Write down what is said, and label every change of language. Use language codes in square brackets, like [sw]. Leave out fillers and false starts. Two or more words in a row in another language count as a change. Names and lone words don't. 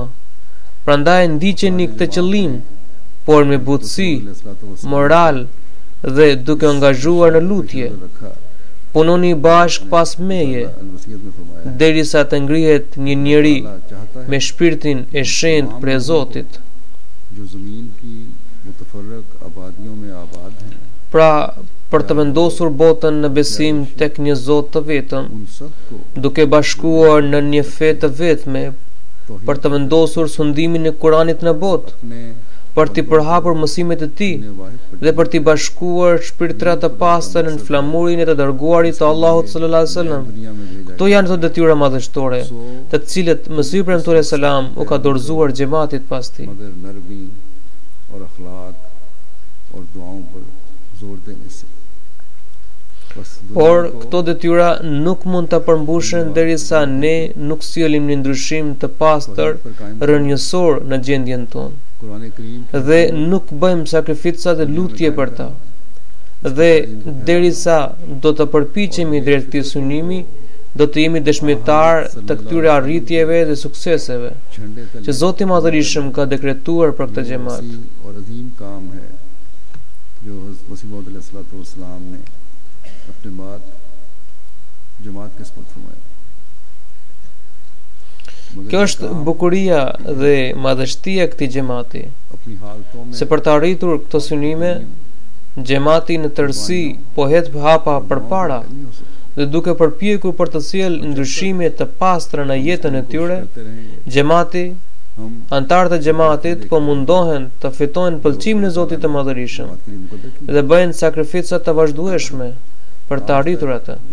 [sq] Prandaj ndiqeni këtë qëllim, por me butësi, moral dhe duke angazhuar në lutje. Punoni bashk pas meje, derisa të ngrihet një njeri me shpirtin e shenjtë prej Zotit. [ur] جو زمین کی متفرق آبادیوں میں آباد ہیں [sq] Pra, për të vendosur botën në besim tek një Zot të vetëm, [ur] ان سب کو [sq] duke bashkuar në një fe të vetme, për të vendosur sundimin e Kuranit në botë, [ur] अपने [sq] për t'i përhapur mësimet e tij dhe për t'i bashkuar shpirtrat të pastër në flamurin e të dërguarit të Allahut [ar] صلى الله عليه وسلم. [sq] Këto janë ato detyra madhështore, të cilët Mesihu premtuar selam u ka dorëzuar xhamatit pas tij. [ur] مگر نرمی اور اخلاق اور دعاؤں پر زور دینے سے [sq] Por këto detyra nuk mund të përmbushen derisa ne nuk sjellim një ndryshim të pastër rrënjësor në gjendjen tonë dhe nuk bëjmë sakrifica dhe lutje për ta. Dhe derisa do të përpiqemi drejt këtij synimi, do të jemi dëshmitar të këtyre arritjeve dhe sukseseve që Zoti i Madhërisëm ka dekretuar për këtë xhamat. [ur] اور عظیم کام ہے جو حضرت مسیح موعود علیہ السلام نے اپنے بعد جماعت کے سپرد فرمایا. [sq] Kjo është bukuria dhe madhështia e këtij xhamati, [ur] اپنی حالتوں میں [sq] se për të arritur këto synime, xhamati në tërësi po hedh hapa përpara dhe duke përpjekur për të sjellë ndryshime të pastra në jetën e tyre, xhamati, antarët e xhamatit po mundohen të fitojnë pëlqimin e Zotit të Madhërisëm dhe bëjnë sakrifica të vazhdueshme për të arritur atë.